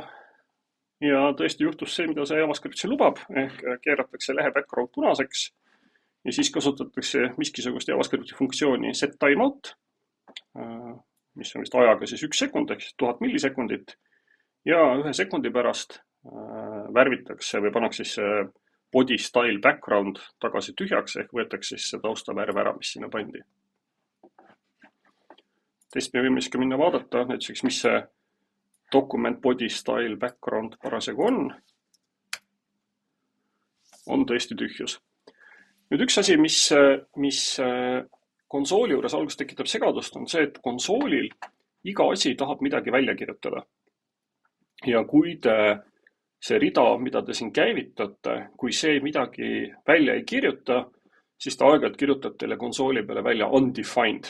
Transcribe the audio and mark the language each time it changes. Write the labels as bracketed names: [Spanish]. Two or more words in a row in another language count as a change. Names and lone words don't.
[Estonian] Ja tõesti juhtus see, mida see JavaScript siin lubab, ehk keeratakse lehe background punaseks ja siis kasutatakse miskisugust JavaScripti funktsiooni setTimeout, mis on vist ajaga siis 1 sekund ehk 1000 millisekundit ja 1 sekundi pärast värvitakse või pannakse siis [English] body style background [Estonian] tagasi tühjaks ehk võetakse siis see taustavärv ära, mis sinna pandi. Teist me võime siis ka minna vaadata, näiteks mis see [English] document body style background [Estonian] parasjagu on tõesti tühjus. Nüüd üks asi, mis konsooli juures alguses tekitab segadust, on see, et konsoolil iga asi tahab midagi välja kirjutada. Ja kui see rida, mida te siin käivitate, kui see midagi välja ei kirjuta, siis ta aeg-ajalt kirjutab teile konsooli peale välja undefined.